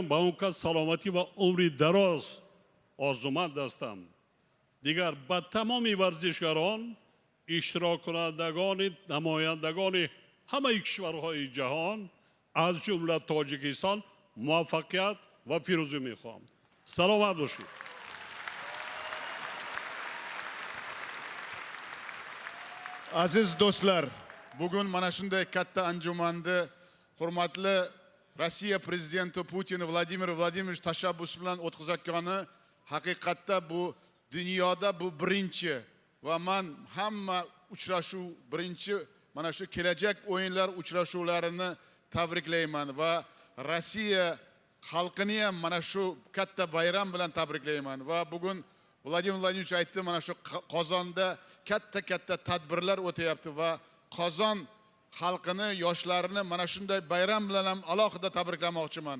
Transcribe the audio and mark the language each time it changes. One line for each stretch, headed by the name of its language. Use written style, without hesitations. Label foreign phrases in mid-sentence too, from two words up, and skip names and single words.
Tajik: ба он кас саломатӣ ва умри дароз орзуманд ҳастам. дигар ба тамоми варзишгарон, иштироккунандагони, намояндагони ҳамаи кишварҳои ҷаҳон, аз ҷумла Тоҷикистон, муваффақият ва пирӯзӣ мехоҳам. Саломат бошед.
Uzbek: Aziz do'stlar, bugun mana shunday katta anjumanni hurmatli Rossiya prezidenti Putin Vladimir Vladimirovich tashabbus bilan o'tkazayotgani haqiqatda bu dunyoda bu birinchi va men hamma uchrashuv birinchi mana shu kelajak o'yinlar uchrashuvlarini tabriklayman va Rossiya xalqini ham mana shu katta bayram bilan tabriklayman va bugun Vladimir Vladimirovich aytdi, mana shu Qozonda katta tadbirlar o'tayapti va Qozon xalqini, yoshlarini mana shunday bayram bilan ham alohida tabriklamoqchiman.